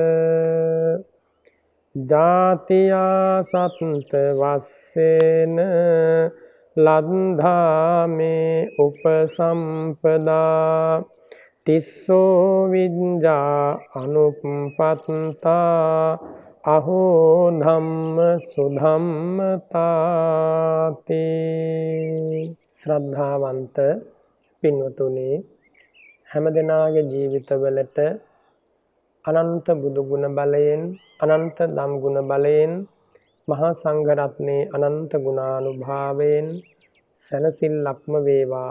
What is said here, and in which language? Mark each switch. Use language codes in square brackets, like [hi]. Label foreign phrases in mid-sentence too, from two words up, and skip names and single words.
[pi] ජාතියා සත්ත වස්සේන ලද්ධා මේ උපසම්පදා තිස්සෝ විඤ්ඤා අනුප්පත්තා අහෝ ධම්ම [si] සුධම්මතාති ශ්‍රද්ධාවන්ත පින්වතුනි හැම දෙනාගේ ජීවිතවලට අනන්ත බුදු ගුණ බලයෙන් අනන්ත ධම් ගුණ බලයෙන් මහා සංඝ රත්නයේ අනන්ත ගුණානුභාවයෙන් සැනසෙල්ලක්ම වේවා.